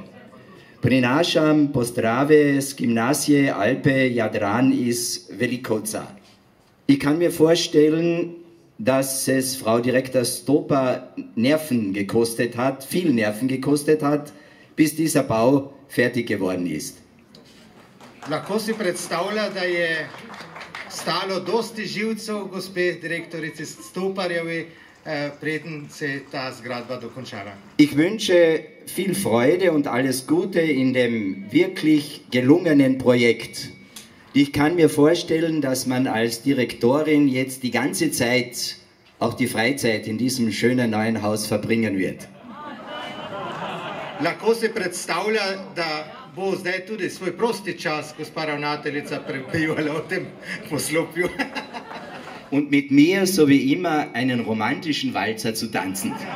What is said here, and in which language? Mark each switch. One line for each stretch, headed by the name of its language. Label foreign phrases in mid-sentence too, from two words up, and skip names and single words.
Slovenian: Prinašam pozdrave z gimnazije Alpe Jadran iz Velikovca.
German: Ich kann mir vorstellen, dass es Frau Direktor Stopar Nerven gekostet hat, viel Nerven gekostet hat, bis dieser Bau fertig geworden ist.
Slovenian: Lahko si predstavlja, da je stalo dosti živcev gospe direktorici Stoparjevi, preden se je ta zgradba dokončala.
German: Ich wünsche viel Freude und alles Gute in dem wirklich gelungenen Projekt. Ich kann mir vorstellen, dass man als Direktorin jetzt die ganze Zeit, auch die Freizeit in diesem schönen neuen Haus verbringen wird.
Slovenian: Lahko si predstavlja, da bo zdaj tudi svoj prosti čas gospa ravnateljica prebivala v tem poslopju.
German: Und mit mir, so wie immer, einen romantischen Walzer zu tanzen.